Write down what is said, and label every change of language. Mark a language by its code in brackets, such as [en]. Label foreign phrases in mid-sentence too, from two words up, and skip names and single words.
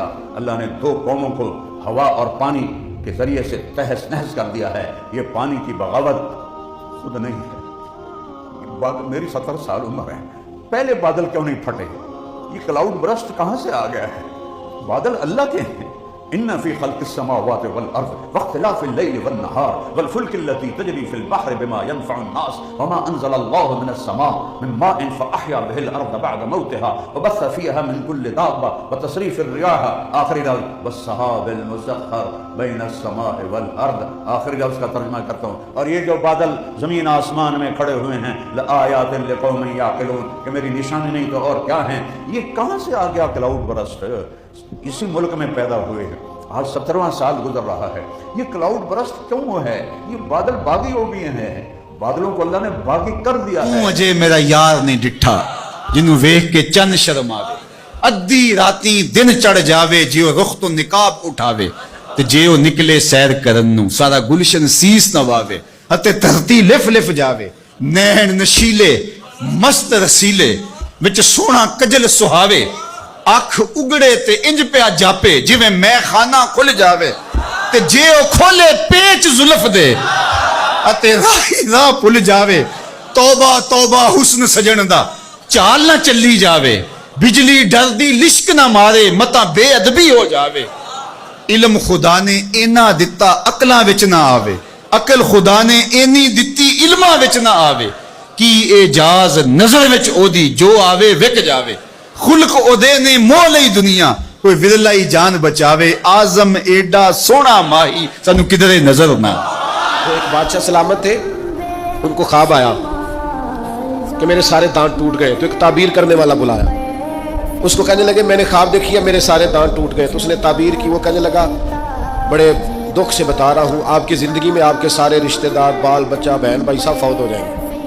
[ur] اللہ نے 2 قوموں کو ہوا اور پانی کے ذریعے سے تہس نہس کر دیا ہے. یہ پانی کی بغاوت خود نہیں ہے. میری 70 سال عمر ہے، پہلے بادل کیوں نہیں پھٹے؟ یہ [en] cloud burst [ur] کہاں سے آ گیا ہے؟ بادل اللہ کے ہیں. [ar] ان فی خلق السماوات والارض واختلاف الليل والنهار والفلك التي تجري في البحر بما ينفع الناس وما انزل الله من السماء من ماء فاحيا به الارض بعد موتها وبث فيها من كل دابه وتصريف الرياح [ur] آخری لفظ [ar] والسحاب المسخر بين السماء والارض. [ur] آخری لفظ کا ترجمہ کرتا ہوں. اور یہ جو بادل زمین آسمان میں کھڑے ہوئے ہیں [ar] لآیات لقوم یعقلون، [ur] کہ میری نشانی نہیں تو اور کیا ہیں. یہ کہاں سے آ گیا [en] cloud burst? [ur] اسی ملک میں پیدا ہوئے ہیں. آج 17واں سال گزر رہا ہے. یہ [en] cloud burst [ur] کیوں ہے؟ یہ بادل باغی ہو گئے ہیں. بادلوں کو اللہ نے باغی کر دیا ہے. [pa] مجھے میرا یار نہیں ڈٹھا جنوں ویکھ کے چند شرم آوے، ادھی راتی دن چڑھ جاوے جیو رخ تو نقاب اٹھاوے، تے جیو نکلے سیر کرن نو سارا گلشن سیس نہ واوے، اتے دھرتی لف لف جاوے، نین نشیلے مست رسیلے وچ سونا کجل سہاوے، اکھ اگڑے تے انج پیا جاپے جویں میں خانہ کھل جاوے، تے جے او کھولے پیچ زلف دے اتے راہی راہ پل جاوے. توبہ توبہ حسن سجن دا چال نہ چلی جاوے، بجلی ڈر دی لشک نہ مارے متا بے ادبی ہو جاوے. علم خدا نے اینا دتا عقلاں وچ نہ آوے، عقل خدا نے اینی دتی علماں وچ نہ آوے. کی اعجاز نظر وچ او دی جو آوے وک جاوے، خلق او دے نے مو لئی دنیا کوئی ورلائی جان بچاوے. آزم ایڈا سونا ماہی سانو کدھرے نظر نہ. [ur] تو ایک بادشاہ سلامت تھے، ان کو خواب آیا کہ میرے سارے دانت ٹوٹ گئے. تو ایک تعبیر کرنے والا بلایا، اس کو کہنے لگے میں نے خواب دیکھی ہے میرے سارے دانت ٹوٹ گئے. تو اس نے تعبیر کی. وہ کہنے لگا بڑے دکھ سے بتا رہا ہوں، آپ کی زندگی میں آپ کے سارے رشتہ دار بال بچہ بہن بھائی سب فوت ہو جائیں گے.